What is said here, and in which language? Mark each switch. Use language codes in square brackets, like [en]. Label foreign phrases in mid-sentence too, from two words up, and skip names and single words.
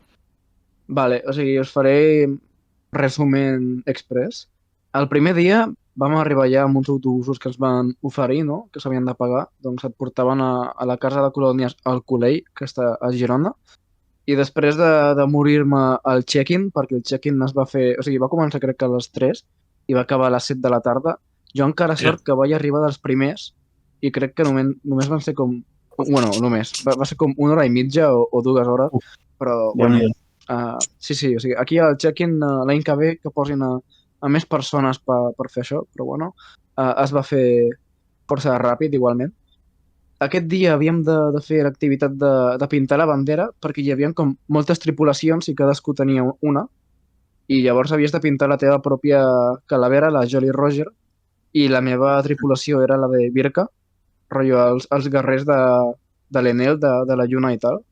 [ca] Vale, o sigui, us faré resumen express. El primer dia vam arribar ja amb uns autobusos que ens van oferir, no?, que s'havien de pagar. Doncs et portaven a la casa de colònies al Colell, que està a Girona, i després de morir-me al check-in, perquè el check-in es va fer... O sigui, va començar crec que a les 3 i va acabar a les 7 de la tarda. Jo encara sort que vaig arribar dels primers i crec que només van ser com... Bueno, només. Va ser com 1 hora i mitja o 2 hores, però bueno... sí, o sigui, aquí al check-in l'any que ve que posin a més persones per fer això, però bueno, es va fer força ràpid igualment. Aquest dia havíem de fer l'activitat de pintar la bandera perquè hi havia com moltes tripulacions i cadascú tenia una i llavors havies de pintar la teva pròpia calavera, la Jolly Roger, i la meva tripulació era la de Birka, rotllo els guerrers de l'Enel, de la Lluna i tal.